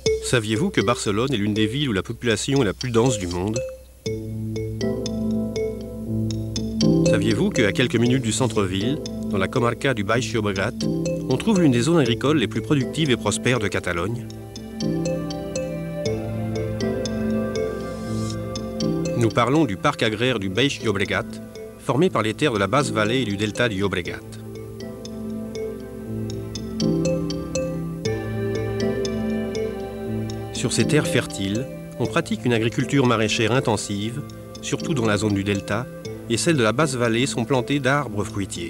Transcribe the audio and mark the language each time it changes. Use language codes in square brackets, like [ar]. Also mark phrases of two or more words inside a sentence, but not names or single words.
[fr] Saviez-vous que Barcelone est l'une des villes où la population est la plus dense du monde? Saviez-vous qu'à quelques minutes du centre-ville, dans la comarca du Baix Llobregat, on trouve l'une des zones agricoles les plus productives et prospères de Catalogne? Nous parlons du parc agraire du Baix Llobregat, formé par les terres de la basse vallée et du delta du Llobregat. Sur ces terres fertiles, on pratique une agriculture maraîchère intensive, surtout dans la zone du delta, et celles de la basse vallée sont plantées d'arbres fruitiers.